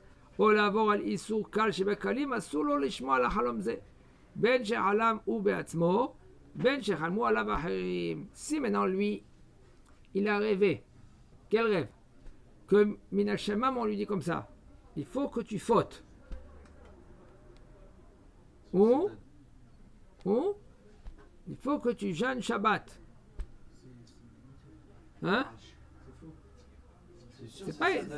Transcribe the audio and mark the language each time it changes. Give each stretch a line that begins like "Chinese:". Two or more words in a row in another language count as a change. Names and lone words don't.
Hebrew: או לעבור על איסור קל שבקלים, אסור לו לשמוע על החלום זה. בין שחלם הוא בעצמו, בין שחלמו עליו אחרים.
French: Si maintenant lui, il a rêvé. Quel rêve? Que Minashemam, on lui dit comme ça. Il faut que tu fautes. Ou il faut que tu jeûnes Shabbat. Hein? C'est pas...